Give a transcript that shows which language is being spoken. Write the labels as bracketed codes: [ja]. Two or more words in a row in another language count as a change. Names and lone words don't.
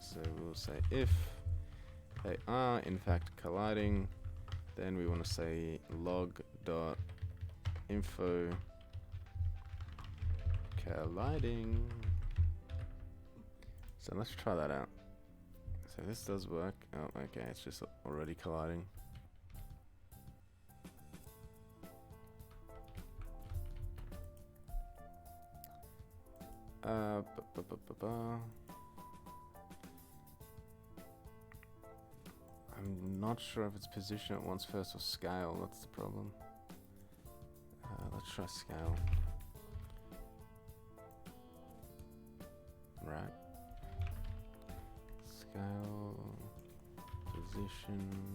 [en] So we'll say if they are in fact colliding, then we want to say log dot info colliding. So let's try that out. So So this does work. Oh, okay, it's just already colliding. Uh, ba -ba -ba -ba -ba. I'm not sure if it's position at once first or scale. That's the problem. Let's try scale. Right. Scale, position.